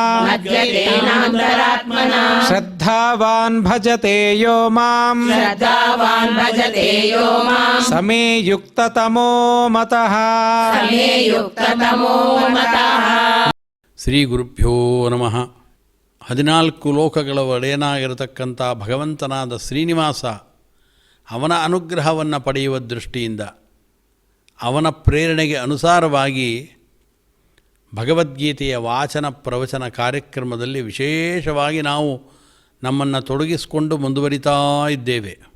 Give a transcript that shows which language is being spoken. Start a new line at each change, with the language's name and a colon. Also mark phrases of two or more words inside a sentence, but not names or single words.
Sanskrit: मद्गतेनान्तरात्मना श्रद्धावान् भजते यो मां श्रद्धावान् भजते यो मां समे युक्ततमो मतः समे युक्ततमो मतः ಶ್ರೀ ಗುರುಭ್ಯೋ ನಮಃ.
Kannada: 14 ಲೋಕಗಳ ಒಡೆಯನಾಗಿರತಕ್ಕಂಥ ಭಗವಂತನಾದ ಶ್ರೀನಿವಾಸ ಅವನ ಅನುಗ್ರಹವನ್ನು ಪಡೆಯುವ ದೃಷ್ಟಿಯಿಂದ ಅವನ ಪ್ರೇರಣೆಗೆ ಅನುಸಾರವಾಗಿ ಭಗವದ್ಗೀತೆಯ ವಾಚನ ಪ್ರವಚನ ಕಾರ್ಯಕ್ರಮದಲ್ಲಿ ವಿಶೇಷವಾಗಿ ನಾವು ನಮ್ಮನ್ನು ತೊಡಗಿಸಿಕೊಂಡು ಮುಂದುವರಿತಾ ಇದ್ದೇವೆ.